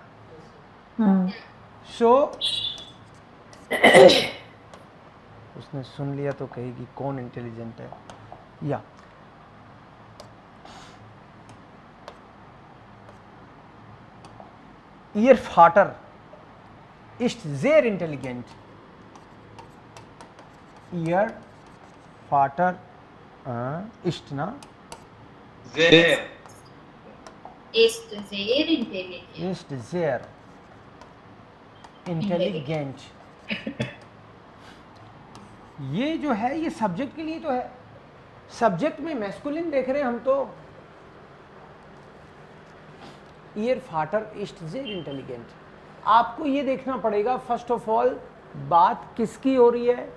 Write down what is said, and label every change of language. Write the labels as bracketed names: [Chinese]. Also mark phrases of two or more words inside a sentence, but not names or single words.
[Hindi] सो उसने सुन लिया तो कहेगी कौन इंटेलिजेंट है। [German] Ja, Ihr Vater ist sehr intelligent. Ihr Vater ist na? Sehr. Ist sehr intelligent. Ist sehr intelligent. [Hindi] ये जो है ये सब्जेक्ट के लिए तो है। सब्जेक्ट में मैस्कुलिन देख रहे हैं हम तो। [German] Ihr Vater ist sehr intelligent. [Hindi] आपको ये देखना पड़ेगा [English] first of all [Hindi] बात किसकी हो रही है।